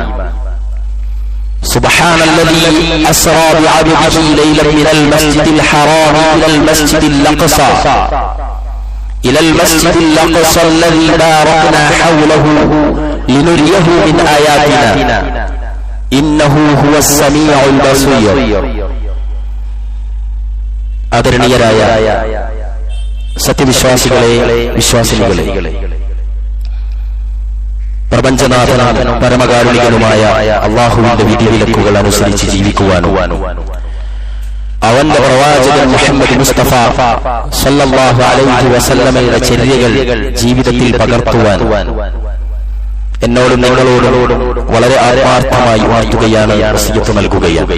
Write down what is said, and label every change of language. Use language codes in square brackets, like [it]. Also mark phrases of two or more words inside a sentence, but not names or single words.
[ar] سبحان الذي أسرى بعبده ليلا من المسجد الحرام إلى المسجد الأقصى الذي باركنا حوله لنريه من آياتنا إنه هو السميع البصير. [ml] ആദരണീയരായ സത്യവിശ്വാസികളെ, വിശ്വാസിനികളെ, പ്രപഞ്ചനാഥനും പരമകാരുണികനുമായ അള്ളാഹുവിന്റെ വിധിവിലക്കുകൾ അനുസരിച്ച് ജീവിക്കുവാനും അവന്റെ പ്രവാചകൻ മുഹമ്മദ് മുസ്തഫ [ar] صلى الله عليه وسلم [ml] ചര്യകൾ ജീവിതത്തിൽ പകർത്തുവാൻ എന്നോടും നിങ്ങളോടും വളരെ ആത്മാർത്ഥമായി ഉണർത്തുകയാണ്, വസിയ്യത്ത് നൽകുകയാണ്.